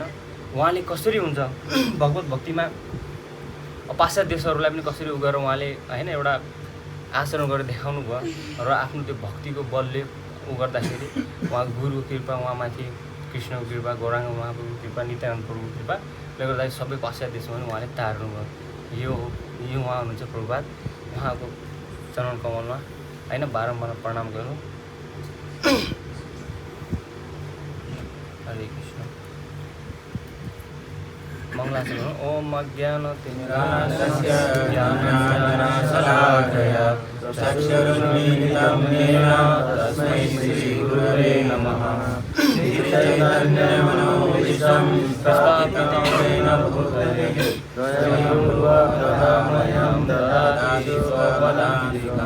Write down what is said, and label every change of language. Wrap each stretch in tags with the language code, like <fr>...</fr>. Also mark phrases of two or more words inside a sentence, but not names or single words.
<ne>उहाँले कसरी हुन्छ भगवत भक्तिमा पाश्चात्य देशहरूलाई पनि कसरी उ गरेर उहाँले होइन एउटा आचरण गरेर देखाउनु भयो र आफ्नो त्यो भक्तिको बलले उ गर्दाखेरि उहाँको गुरुको कृपा, उहाँमाथि कृष्णको कृपा, गौराङ्ग महाप्रभुको कृपा, नित्यानन्द प्रभुको कृपाले गर्दाखेरि सबै पाश्चात्य देशमा पनि उहाँले तार्नु भयो। यो उहाँ हुनुहुन्छ प्रभुपाद। उहाँको चरण कमलमा होइन बारम्बार प्रणाम गर्नु। हरे कृष्ण। मङ्गलाचरण।</ne> <sa>ओम अज्ञानतिमिरान्धस्य ज्ञानञ्जनशलाकया चक्षुरुन्मीलितं येन तस्मै श्रीगुरवे नमः। श्रीचैतन्यमनोभीष्टं स्थापितं येन भूतले स्वयं प्रकामयं ददाति स्वपदान्तिकम्।</sa>